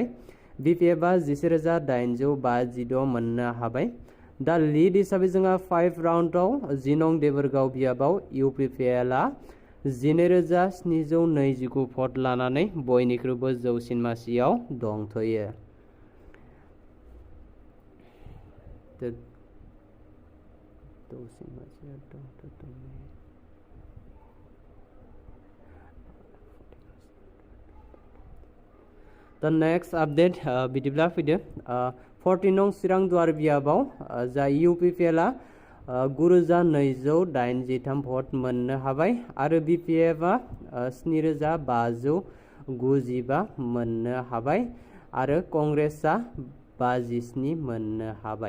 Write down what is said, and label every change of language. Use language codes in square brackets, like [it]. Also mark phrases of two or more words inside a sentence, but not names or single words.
[brx] बिपिएफआ 11852 मोननो हाबाय। दा लिड हिसाबै जोंहा 5 राउन्डआव जि नं देबरगाव बियाबाव इउपिपिएलआ 12729 भट लानानै बयनिख्रुइबो जौसिन मासियाव दंथ'यो। [en] The next update [brx] बिदिब्ला फैदो 40 नं चिरां दुवार बियाबाव जा इउपिपिएलआ 9283 भट मोननो हाबाय आरो बिपिएफआ 7595 मोननो हाबाय आरो कंग्रेसआ 57 मोननो हाबाय।